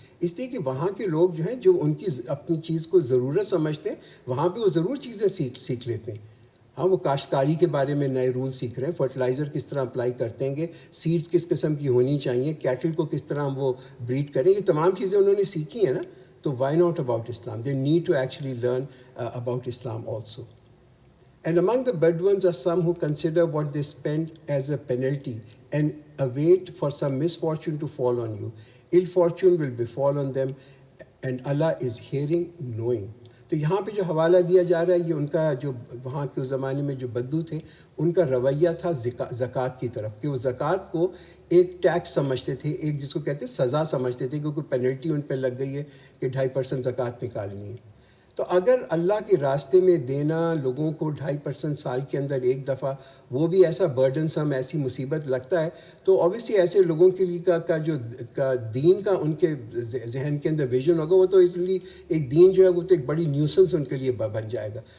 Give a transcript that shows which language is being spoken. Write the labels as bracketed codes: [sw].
[ur] اس لیے کہ وہاں کے لوگ جو ہیں جو ان کی اپنی چیز کو ضرورت سمجھتے ہیں، وہاں پہ وہ ضرور چیزیں سیکھ لیتے ہیں. ہاں، وہ کاشتکاری کے بارے میں نئے رول سیکھ رہے ہیں، فرٹیلائزر کس طرح اپلائی کرتے ہیں گے، سیڈز کس قسم کی ہونی چاہیے، کیٹل کو کس طرح وہ بریڈ کریں، یہ تمام چیزیں انہوں نے سیکھی ہیں نا. [en] تو why not about Islam? They need to actually learn about Islam also. And among the Bedouins are some who consider what they spend as a penalty and await for some misfortune to fall on you. Ill fortune will befall on them, and Allah is hearing, knowing. [ur] تو یہاں پہ جو حوالہ دیا جا رہا ہے یہ ان کا جو وہاں کے زمانے میں جو بدو تھے ان کا رویہ تھا زکوٰۃ کی طرف، کہ وہ زکوٰۃ کو ایک ٹیکس سمجھتے تھے، ایک جس کو کہتے ہیں سزا سمجھتے تھے، کیونکہ پینلٹی ان پہ لگ گئی ہے کہ 2.5% زکوٰۃ نکالنی ہے. تو اگر اللہ کے راستے میں دینا لوگوں کو 2.5% سال کے اندر ایک دفعہ، وہ بھی ایسا برڈن سم، ایسی مصیبت لگتا ہے، تو اوبیسلی ایسے لوگوں کے لیے کا دین کا ان کے ذہن کے اندر ویژن ہوگا، وہ تو اس لیے ایک دین جو ہے وہ تو ایک بڑی نیوسنس ان کے لیے بن جائے گا.